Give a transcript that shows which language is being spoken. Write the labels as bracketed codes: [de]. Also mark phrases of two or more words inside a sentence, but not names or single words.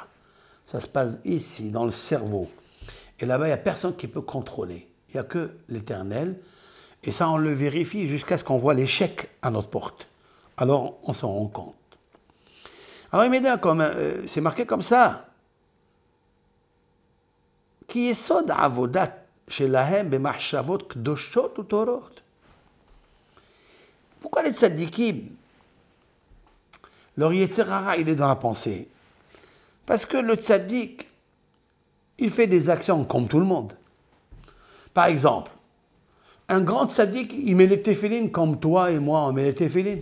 [fr] Ça se passe ici, dans le cerveau. Et là-bas, il n'y a personne qui peut contrôler. Il n'y a que l'Éternel. Et ça, on le vérifie jusqu'à ce qu'on voit l'échec à notre porte. Alors, on s'en rend compte. Alors, immédiatement, c'est marqué comme ça. [he] כי יסוד עבודת שלהם במחשבות קדושות וטהורות. [fr] Pourquoi les tzadikim, leur [he] יצר הרע, [fr] il est dans la pensée? Parce que le tzadik, il fait des actions comme tout le monde. Par exemple, un grand tzadik, il met les téphilines comme toi et moi, on met les téphilines.